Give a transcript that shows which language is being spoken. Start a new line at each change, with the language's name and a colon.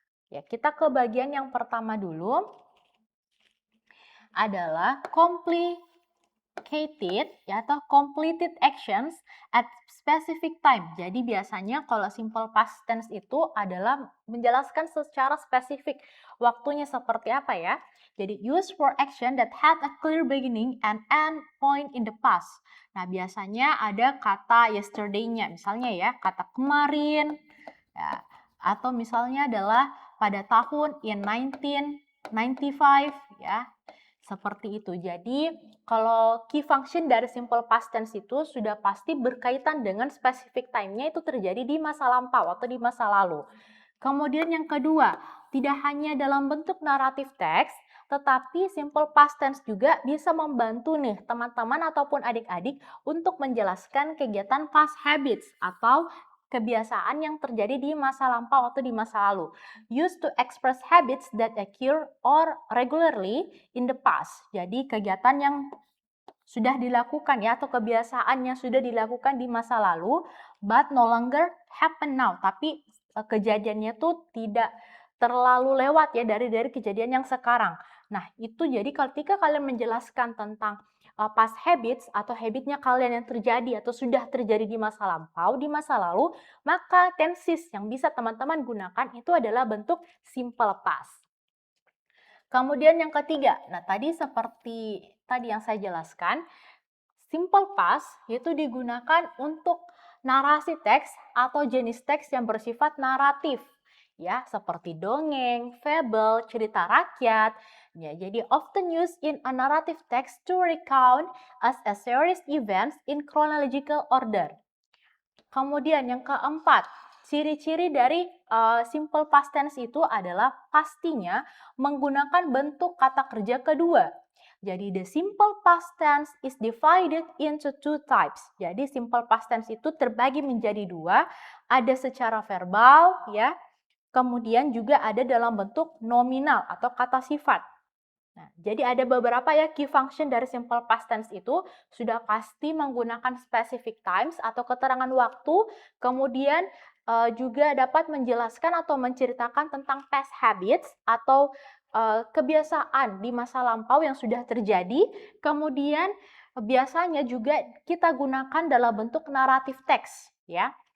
Indonesian: Ya, kita ke bagian yang pertama dulu adalah complicated ya atau completed actions at specific time. Jadi biasanya kalau simple past tense itu adalah menjelaskan secara spesifik waktunya seperti apa ya.
English: Jadi use for action that had a clear beginning and end point in the past.
Indonesian: Nah, biasanya ada kata yesterday-nya, misalnya ya, kata kemarin ya, atau misalnya adalah pada tahun in 1995 ya. Seperti itu. Jadi, kalau key function dari simple past tense itu sudah pasti berkaitan dengan specific time-nya itu terjadi di masa lampau atau di masa lalu. Kemudian yang kedua, tidak hanya dalam bentuk naratif teks, tetapi simple past tense juga bisa membantu nih teman-teman ataupun adik-adik untuk menjelaskan kegiatan past habits atau kebiasaan yang terjadi di masa lampau atau di masa lalu.
English: Used to express habits that occur or regularly in the past.
Indonesian: Jadi kegiatan yang sudah dilakukan ya atau kebiasaan yang sudah dilakukan di masa lalu
English: but no longer happen now.
Indonesian: Tapi kejadiannya tuh tidak terlalu lewat ya dari kejadian yang sekarang. Nah, itu jadi ketika kalian menjelaskan tentang past habits atau habitnya kalian yang terjadi atau sudah terjadi di masa lampau, di masa lalu, maka tenses yang bisa teman-teman gunakan itu adalah bentuk simple past. Kemudian yang ketiga, nah tadi seperti tadi yang saya jelaskan, simple past itu digunakan untuk narasi teks atau jenis teks yang bersifat naratif. Ya, seperti dongeng, fable, cerita rakyat.
English: Ya, jadi often used in a narrative text to recount as a series events in chronological order.
Indonesian: Kemudian yang keempat, ciri-ciri dari simple past tense itu adalah pastinya menggunakan bentuk kata kerja kedua.
English: Jadi the simple past tense is divided into two types.
Indonesian: Jadi simple past tense itu terbagi menjadi dua, ada secara verbal ya, kemudian juga ada dalam bentuk nominal atau kata sifat. Nah, jadi ada beberapa ya key function dari simple past tense itu sudah pasti menggunakan specific times atau keterangan waktu, kemudian juga dapat menjelaskan atau menceritakan tentang past habits atau kebiasaan di masa lampau yang sudah terjadi, kemudian biasanya juga kita gunakan dalam bentuk naratif teks ya.